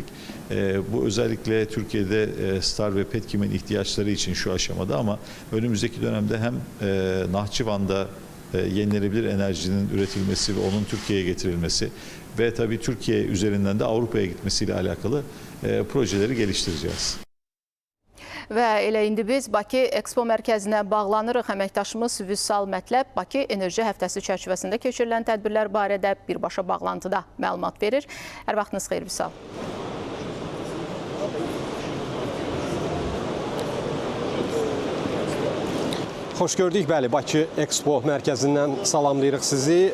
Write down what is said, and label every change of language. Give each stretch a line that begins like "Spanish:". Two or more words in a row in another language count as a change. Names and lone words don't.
Turkish: Bu özellikle Türkiye'de Star ve Petkim'in ihtiyaçları için şu aşamada, ama önümüzdeki dönemde hem Nahçıvan'da yenilenebilir enerjinin üretilmesi ve onun Türkiye'ye getirilmesi ve tabii Türkiye üzerinden de Avrupa'ya gitmesiyle alakalı projeleri geliştireceğiz.
Azerbaijani: Və elə indi biz Bakı Expo Mərkəzinə bağlanırıq. Əməkdaşımız Vüsal Mətləb Bakı Enerji Həftəsi çərçivəsində keçirilən tədbirlər barədə birbaşa bağlantıda məlumat verir. Hər vaxtınız xeyir Vüsal. Xoş gördük, bəli, Bakı Expo Mərkəzindən salamlayırıq sizi.